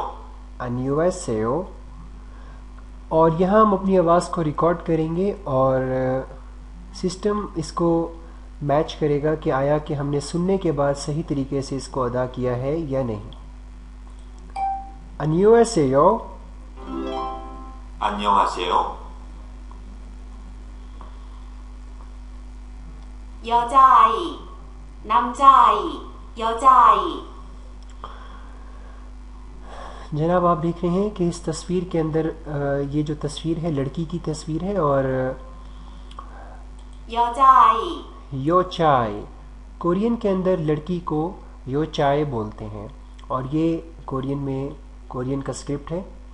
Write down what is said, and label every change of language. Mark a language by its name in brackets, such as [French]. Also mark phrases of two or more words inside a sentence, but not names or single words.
[Korean] अन्योसेयो। [Hindi] और यहाँ हम अपनी आवाज़ को रिकॉर्ड करेंगे और सिस्टम इसको मैच करेगा कि आया कि हमने सुनने के बाद सही तरीके से इसको अदा किया है या नहीं। [Korean] अन्योसेयो। 안녕하세요. 여자아이, 남자아이, 여자아이. [Hindi] जनाब आप देख रहे हैं कि इस तस्वीर के अंदर ये जो तस्वीर है लड़की की तस्वीर है और [Korean] 여자아이, 여자아이. [Hindi] कोरियन के अंदर लड़की को [Korean] 여자아이 [Hindi] बोलते हैं और ये कोरियन का स्क्रिप्ट है।